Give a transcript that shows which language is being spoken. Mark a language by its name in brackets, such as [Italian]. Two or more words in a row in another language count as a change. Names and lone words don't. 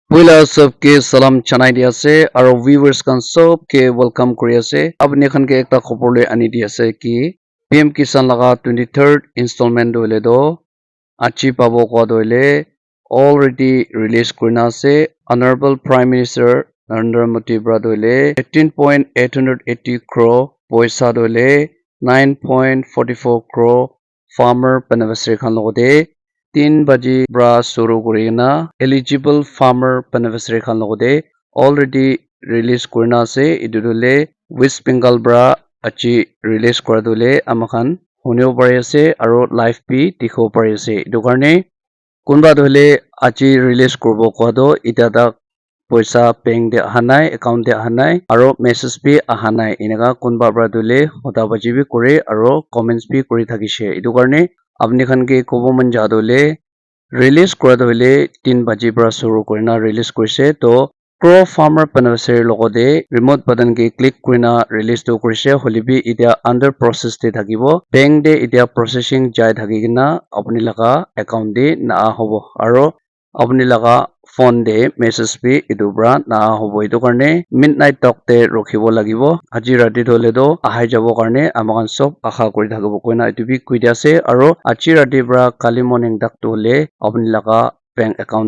[Naga Pidgin] Pula सबके salam chanai di ase aro viewers kan सबके welcome kuri ase apni khan ke ekta khobor le ani di ase ki PM Kisan laga 23rd installment doile do achi pabo kwa doile [English] already release [Naga Pidgin] kurina ase [English] honorable prime minister [Naga Pidgin] Narendra Modi bra doile 18.880 crore paisa doile 9.44 crore [English] farmer beneficiary [Naga Pidgin] khan logode 3 baji bra suru kurina [English] eligible farmer beneficiary [Naga Pidgin] khan logode [English] already release [Naga Pidgin] kurina ase edu dole West Bengal bra achi release kora dole amakhan hunibo pari ase aro live bi dikhibo pari ase edu karne kunba dole achi release kuribo kwa do eta tak paisa bank de aha nai account de aha nai aro message bi aha nai eneka kunba bra dole hota baji bi kore aro comments bi kuri thakishe edu karne apni khan ke kobo man ja dole release kora dole 3 baji bra suru kurina release kurise to pro [English] farmer beneficiary [Naga Pidgin] logode [English] remote button [Naga Pidgin] ke click kurina release to kurise holibi etia [English] under process [Naga Pidgin] te thakibo bank de etia processing jai thakikena apni laga account de na hobo aro apni laga phone de message bi edu bra na hobo edu karne [English] midnight talk [Naga Pidgin] te rokhibo lagibo aji rati dole do ahai jabo karne amakan sob akha kuri thakibo koina edu bi kui dia ase aro aji rati bra kali morning dak to le apni laga bank account